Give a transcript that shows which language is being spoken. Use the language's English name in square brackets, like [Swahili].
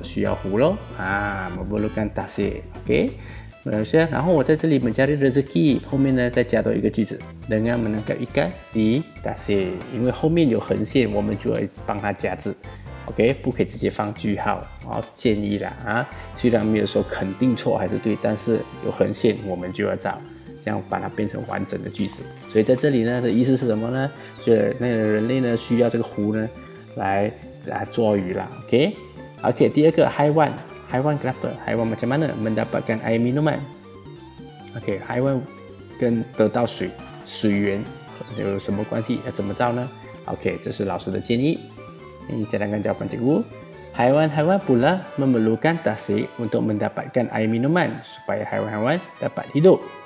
[Chinese] 需要湖咯， [Malay] memerlukan tasik。 [Chinese] OK， manusia， 然后我在这里 [Malay] mencari rezeki， [Chinese] 后面呢再加多一个句子 [Malay] dengan menangkap ikan di tasik， [Chinese] 因为后面有横线，我们就会帮它加字。 OK， 不可以直接放句号，建议啦虽然没有说肯定错还是对，但是有横线我们就要找，这样把它变成完整的句子。所以在这里呢的意思是什么呢？就是那个人类呢需要这个湖呢来捉鱼啦。 OK， 第二个 [Malay] haiwan kenapa? Haiwan macam mana mendapatkan air minuman? [Chinese] OK， haiwan 跟得到水源有什么关系？要怎么造呢？OK， 这是老师的建议。 [Malay] Ini cadangan jawapan cikgu. Haiwan-haiwan pula memerlukan tasik untuk mendapatkan air minuman supaya haiwan-haiwan dapat hidup.